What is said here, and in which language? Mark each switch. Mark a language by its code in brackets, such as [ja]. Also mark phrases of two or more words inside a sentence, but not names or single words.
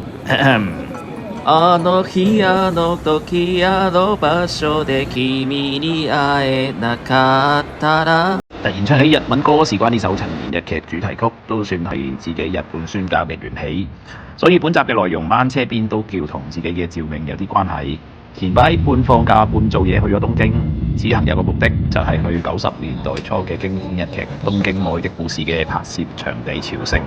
[ja] あの日あの時あの場所で君に会えなかったら。 [yue] 突然唱起日文歌，事關呢首陳年日劇主題曲，都算係自己日本宣教嘅緣起。所以本集嘅內容掹車邊都叫同自己嘅召命有啲關係。前排半放假半做嘢去咗東京，此行有個目的就係去90年代初嘅經典日劇《東京愛的故事》嘅拍攝場地朝聖。